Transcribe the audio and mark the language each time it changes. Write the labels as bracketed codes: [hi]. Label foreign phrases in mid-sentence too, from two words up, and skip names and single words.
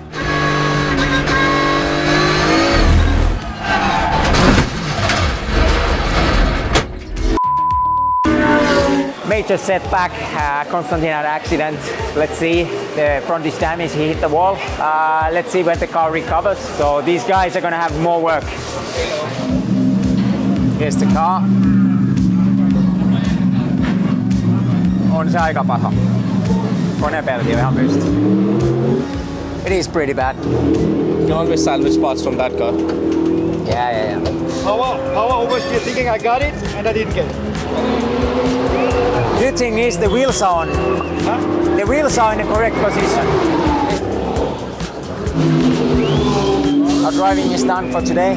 [en] Major setback, Konstantin had accident. Let's see, the front is damaged, he hit the wall. Let's see when the car recovers. So these guys are gonna have more work. Here's the car. [fi] On se aika paha. Konepelti on ihan pystyy. [en] It is pretty bad. You can always salvage parts from that car. Yeah. How much do you thinking I got it and I didn't get it? Good thing is the wheels are on. Huh? The wheels are in the correct position. Our driving is done for today.